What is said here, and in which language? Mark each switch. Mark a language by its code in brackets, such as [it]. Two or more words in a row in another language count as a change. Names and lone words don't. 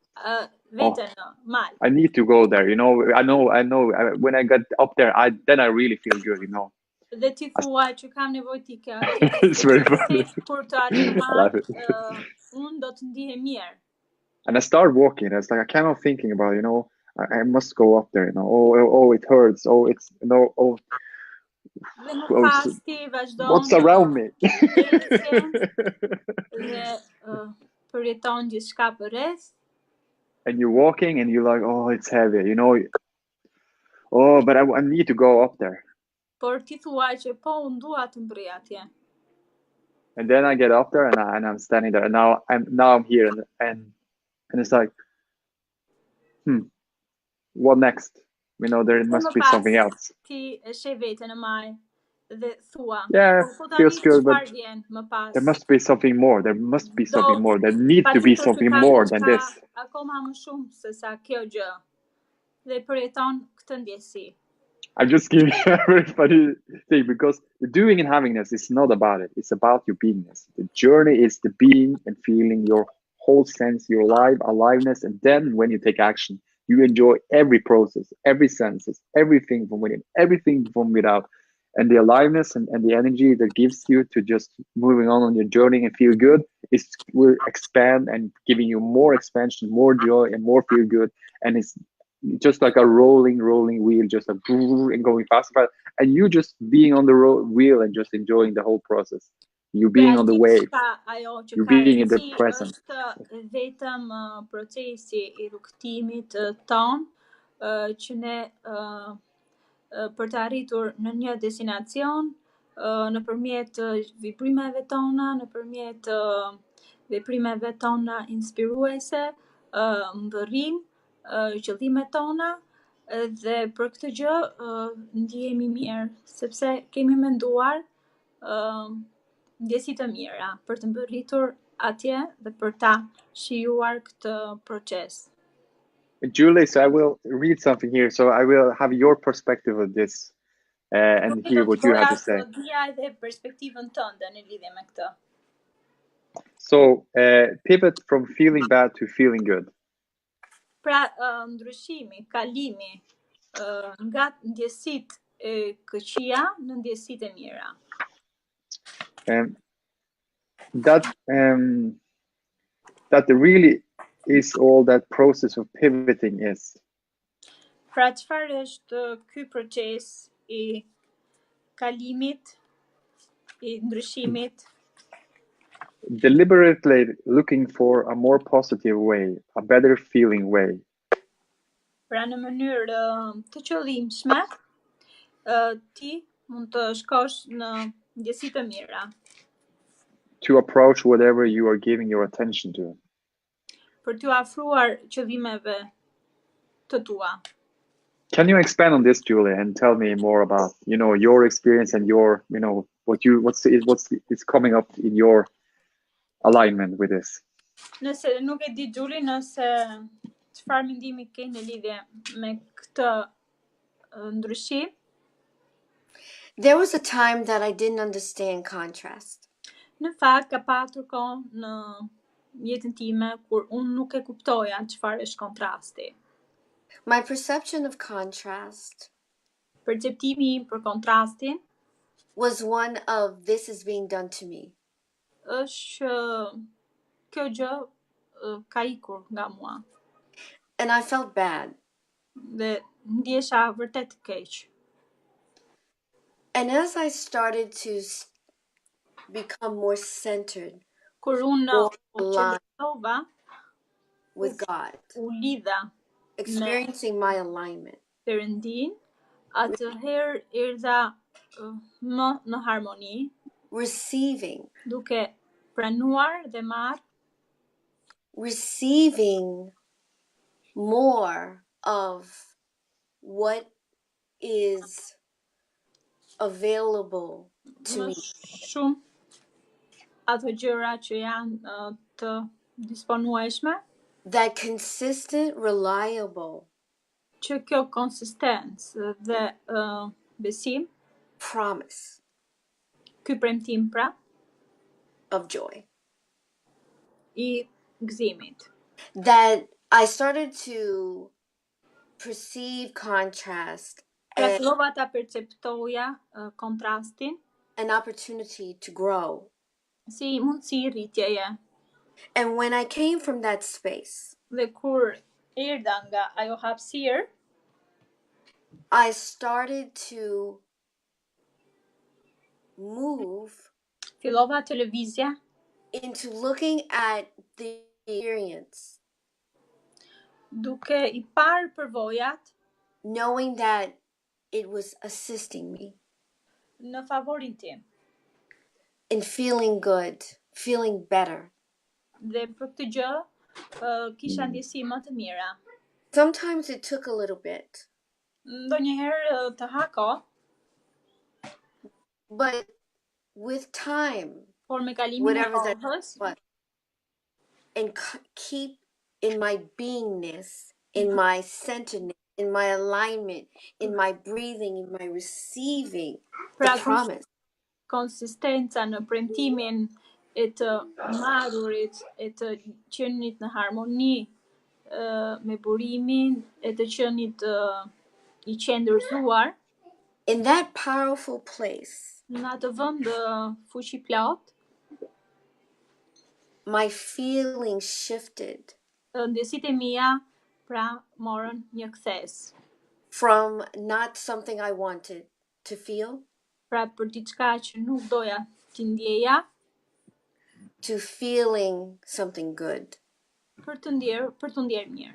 [en] I need to go there. You know, I know. When I get up there, then I really feel good. You know. [sq] Dhe ti thua që kam nevojë t'i ka. [en] It's very funny. [sq] Kur të arrij unë do të ndihem mirë. [en] And I start walking. It's like I cannot thinking about, you know, I must go up there. You know, oh, it hurts. Oh, it's [sq] Dhe nuk pasti vazhdon [en] what's around me? [sq] dhe përjeton gjithçka përreth. [en] And you're walking and you're like, oh, it's heavy, you know. Oh, but I need to go up there. [sq] Por ti thua që po unë dua të mbrej atje. [en] And then I get up there and I'm standing there, and now I'm here, and it's like, what next? You know, there must be something else. [sq] Ti e sheh veten në maj dhe thua, [en] yeah, feels good, but [sq] vjen më pas? [en] there must be something more. There must be something more. There needs to be something more than this. [sq] Akoma më shumë se sa kjo gjë. Dhe përjeton këtë ndjesi. [en] I'm just giving you a very funny thing, because the doing and havingness is not about it. It's about your beingness. The journey is the being and feeling your whole sense, your aliveness. And then when you take action, you enjoy every process, every senses, everything from within, everything from without. And the aliveness and the energy that gives you to just moving on your journey and feel good will expand and giving you more expansion, more joy, and more feel good. And it's just like a rolling wheel, just a and going faster, and you just being on the wheel and just enjoying the whole process. You being on the wave. You're being in the present. [sq] Është vetëm procesi I rrugtimit ton që ne për të arritur në një destinacion nëpërmjet veprimeve tona, nëpërmjet veprimeve tona inspiruese, mbërrim, qëllimet tona, dhe për këtë gjë ndjehemi mirë, sepse kemi menduar ndjesi të mira për të mbërritur atje dhe për ta shijuar këtë proces. [en] Julie, so I will read something here. So I will have your perspective of this and hear what you have to say. So pivot from feeling bad to feeling good. [sq] Pra ndryshimi, kalimi nga ndjesitë e këqija në ndjesitë e mira. [en] That really is all that process of pivoting is. [sq] Pra çfarë është ky proces I kalimit, I ndryshimit? [en] Deliberately looking for a more positive way, a better feeling way. [sq] Pra në mënyrë të qëllimshme, ti mund të shkosh në ndjesi të mira. [en] To approach whatever you are giving your attention to. [sq] Për t'u afruar qëllimeve të tua. [en] Can you expand on this, Julia, and tell me more about, your experience and your, what's coming up in your alignment with this? [sq] Nëse nuk e di, Julie, nëse çfarë mendimi ke në lidhje me këtë ndryshim? [en] There was a time that I didn't understand contrast. [sq] Në fakt, ka patur kohë në jetën time kur unë nuk e kuptoja çfarë është kontrasti. [en] My perception of contrast, [sq] perceptimi im për kontrastin, [en] was one of this is being done to me. [sq] Është kjo gjë ka ikur nga mua. [en] And I felt bad. [sq] Dhe ndjesha vërtet keq. [en] And as I started to become more centered, [sq] kur unë u qëllova [en] with God, [sq] u lidha [en] experiencing my alignment, [sq] Perëndin, atëherë erdha më në harmoni, [en] receiving, [sq] duke pranuar dhe marr, [en] receiving more of what is available to me. [sq] Shumë ato gjëra që janë të disponueshme, [en] that consistent, reliable, [sq] që kjo konsistencë dhe besim, [en] promise, [sq] ky premtim pra, [en] of joy, [sq] I gëzimit. [en] That I started to perceive contrast [sq] as ta perceptoja kontrastin, [en] an opportunity to grow. [sq] Si mundësi rritjeje. [en] And when I came from that space, [sq] dhe kur erdha nga ajo hapësirë, [en] I started to move [sq] fillova të lëvizja [en] into looking at the experience, [sq] duke I parë përvojat, [en] knowing that it was assisting me [sq] në favorin tim. [en] in feeling good, feeling better. [sq] Dhe për këtë gjë kisha ndjesi më të mira. [en] Sometimes it took a little bit, [sq] Ndonjëherë të ha kohë, [en] but with time, [sq] por me kalimin e [en] whatever that [sq] kohës, [en] was, and keep in my beingness, in my centeredness, in my alignment, in my breathing, in my receiving the promise. [sq] Konsistenca në premtimin e të marrurit, e të qenit në harmoni me burimin, e të qenit I qendërzuar. [en] In that powerful place, [sq] në atë vend fuqi plot, [en] my feelings shifted [sq] ndjesitë e mia pra morën një kthes. [en] From not something I wanted to feel, [sq] Pra për diçka që nuk doja t'i ndjeja, [en] to feeling something good. [sq] Për të ndjer mirë.